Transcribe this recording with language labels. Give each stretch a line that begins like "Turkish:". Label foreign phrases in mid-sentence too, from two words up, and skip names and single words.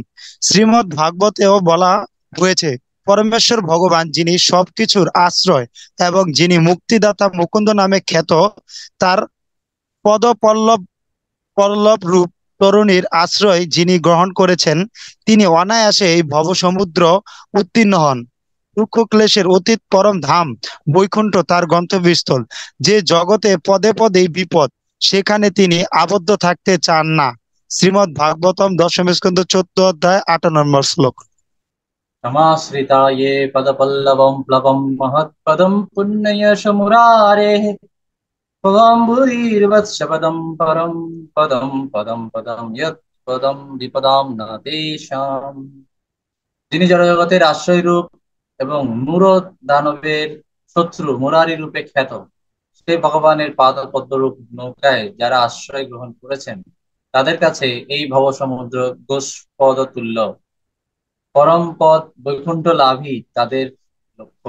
Bangla: শ্রীমদ্ ভাগবতেও বলা হয়েছে, পরমেশ্বর ভগবান যিনি সবকিছুর আশ্রয় এবং যিনি মুক্তিদাতা মুকুন্দ নামে খ্যাত, তার পদ পল্লব পল্লব রূপ তরুণীর আশ্রয় যিনি গ্রহণ করেছেন তিনি অনায়াসে এই ভবসমুদ্র উত্তীর্ণ হন। দুঃখ ক্লেশের অতীত পরম ধাম বৈকুণ্ঠ তার গন্তব্যস্থল। যে জগতে পদে পদেই বিপদ সেখানে তিনি আবদ্ধ থাকতে চান না। শ্রীমদ্ ভাগবতম দশম স্কন্ধ 14 অধ্যায় 8 নম্বর শ্লোক।
Sanskrit: समाश्रिता ये पदपल्लवं प्लवं महत्पदं पुण्ययश मुरारेः भवाम्भुरीर्वत्सपदं परं पदं पदं पदं यत् पदं विपदां न तेषाम्।
Bangla: যিনি জড়জগতের আশ্রয় রূপ এবং মূঢ় দানবের শত্রু মুরারি রূপে খ্যাত, সেই ভগবানের পাদ পদ্মরূপ নৌকায় যারা আশ্রয় গ্রহণ করেছেন তাদের কাছে এই ভবসমুদ্র গোষ্পদ তুল্য। পরম পদ বৈকুণ্ঠ লাভই তাদের লক্ষ্য।